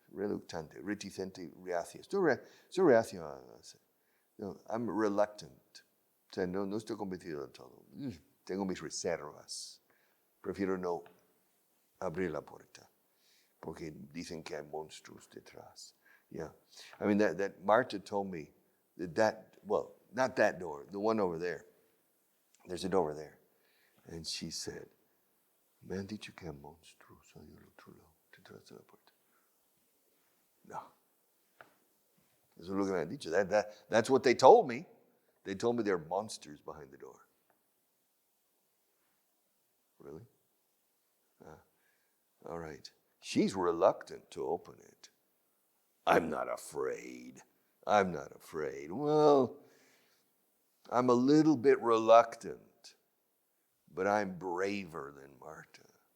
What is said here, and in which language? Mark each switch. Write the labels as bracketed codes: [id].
[es] Reluctante, reticente, reacio. Estoy reacio. [en] No, I'm reluctant. [es] O sea, no estoy convencido del todo. Tengo mis reservas. Prefiero no abrir la puerta. Porque dicen que hay monstruos detrás. [en] Yeah. I mean, that Marta told me well, not that door, the one over there. There's a door over there. And she said, [es] me han dicho que hay monstruos ahí al otro lado, detrás de la puerta. No. Eso es lo que me han dicho. [en] That's what they told me. They told me there are monsters behind the door. Really? All right. She's reluctant to open it. I'm not afraid. Well, I'm a little bit reluctant, but I'm braver than Marta.